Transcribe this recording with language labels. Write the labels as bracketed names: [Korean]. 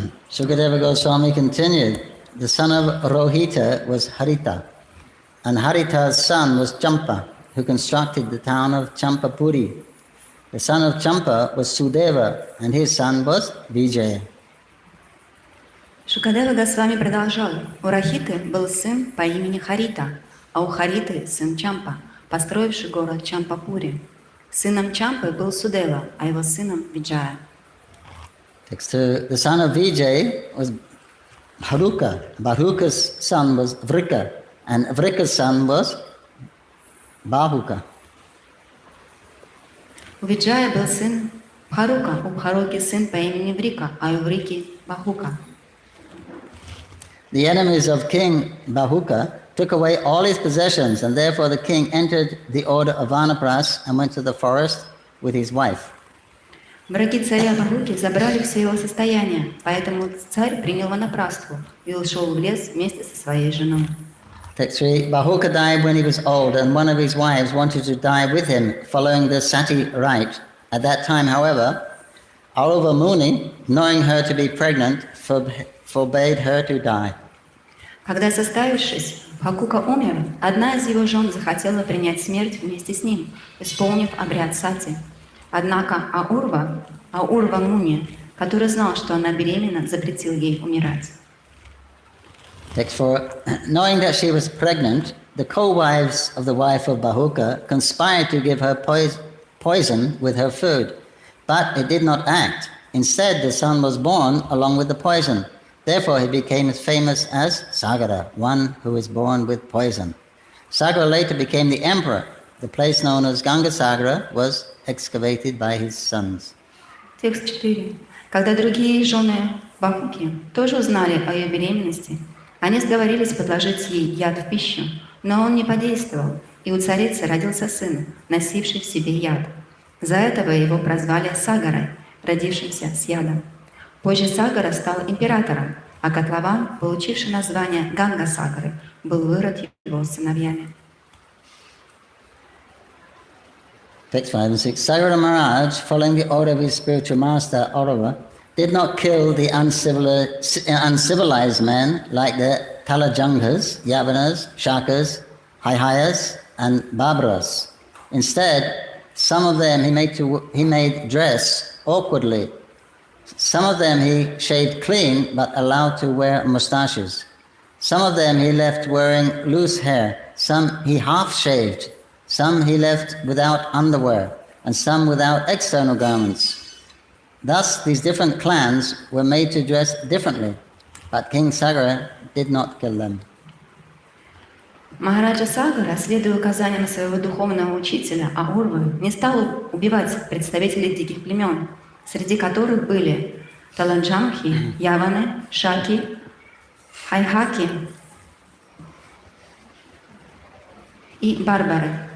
[English] Sukadeva Goswami continued, the son of Rohita was Harita, and Harita's son was Champa, who constructed the town of Champapuri. The son of Champa was Sudeva, and his son was Vijaya. [Russian] Шукадева Госвами продолжал. У Рахиты был сын по имени Харита, а у Хариты сын Чампа, построивший город Чампапури. Сыном Чампы был Судева, а его сыном Виджая. [English] Text 2. The son of Vijay was Bharuka. Bharuka's son was Vrika, and Vrika's son was Bahuka. [Russian] У Виджая был сын Бхарука, у Бхаруки сын по имени Врика, а у Врики Бахука. [English] The enemies of King Bahuka took away all his possessions, and therefore the king entered the order of Vanapras and went to the forest with his wife. [Russian] Враги царя Бахуки забрали все его состояние, поэтому царь принял ванапрастху и ушел в лес вместе со своей женой. [English] Text 3. Bahuka died when he was old, and one of his wives wanted to die with him, following the sati rite. At that time, however, Aruva Muni, knowing her to be pregnant, forbade her to die. [Russian] Когда, составившись, Бхакука умер, одна из его жен захотела принять смерть вместе с ним, исполнив обряд сати. Однако Аурва Муни, который знал, что она беременна, запретил ей умирать. [English] Text 4. Knowing that she was pregnant, the co-wives of the wife of Bahuka conspired to give her poison with her food, but it did not act. Instead, the son was born along with the poison. Therefore, he became as famous as Sagara, one who is born with poison. Sagara later became the emperor. The place known as Gangasagara was excavated by his sons. [Russian] Текст 4. Когда другие жены Бахуки тоже узнали о ее беременности, они сговорились подложить ей яд в пищу, но он не подействовал, и у царицы родился сын, носивший в себе яд. За этого его прозвали Сагарой, родившимся с ядом. Позже Сагара стал императором, а котлован, получивший название Ганга-Сагары, был вырод его сыновьями. [English] Text 5 and 6. Sagara Maharaj, following the order of his spiritual master, Aurava, did not kill the uncivilized men like the Talajanghas, Yavanas, Shakas, Haihayas, and Babras. Instead, some of them he made dress awkwardly. Some of them he shaved clean but allowed to wear moustaches. Some of them he left wearing loose hair. Some he half shaved. Some he left without underwear, and some without external garments. Thus, these different clans were made to dress differently, but King Sagara did not kill them. [Russian] Махараджа Сагара, следуя указаниям своего духовного учителя Аурвы, не стал убивать представителей диких племен, среди которых были Таланджамхи, Яваны, Шаки, Хайхаки и Барбары.